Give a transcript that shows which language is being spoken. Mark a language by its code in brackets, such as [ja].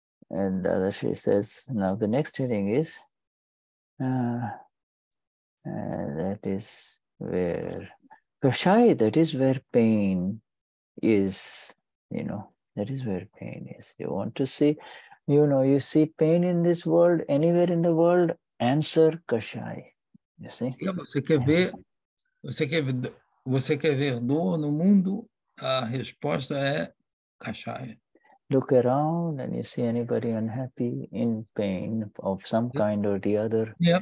[en] And Dadashri says, now the next heading is, that is where, kashaya, that is where pain is, you know, that is where pain is. You want to see, you know, you see pain in this world, anywhere in the world, answer kashaya. You see? [pt] Você quer ver dor no mundo? A resposta é kashaya. [en] Look around and you see anybody unhappy, in pain of some kind or the other.